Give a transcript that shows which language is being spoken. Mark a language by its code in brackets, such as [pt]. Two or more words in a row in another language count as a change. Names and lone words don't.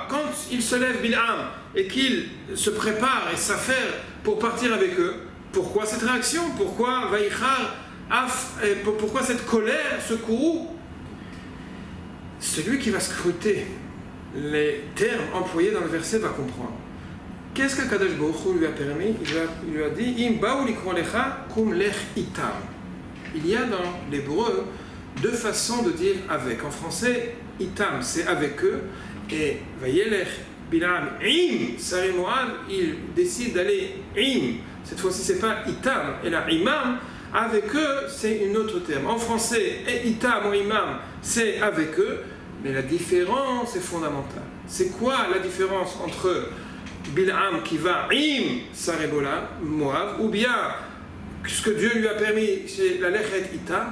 [fr] Quand il se lève Bil'am et qu'il se prépare et s'affaire pour partir avec eux, pourquoi cette réaction? Pourquoi pourquoi cette colère, ce courroux? Celui qui va scruter les termes employés dans le verset va comprendre. Qu'est-ce qu' [he] הקדוש ברוך הוא [fr] lui a permis? [he] Il lui a dit אם באו לקרוא לך קום לך איתם. [fr] Il y a dans l'hébreu 2 façons de dire avec. En français, itam, c'est avec eux. Et [he] וילך בלעם עם שרי מואב, [fr] il décide d'aller im. Cette fois-ci, c'est pas itam, et là imam. Avec eux, c'est une autre terme. En français, itam ou imam, c'est avec eux, mais la différence est fondamentale. C'est quoi la différence entre Bil'am qui va [he] עם שרי מואב, [fr] ou bien ce que Dieu lui a permis, c'est la [he] ללכת איתם?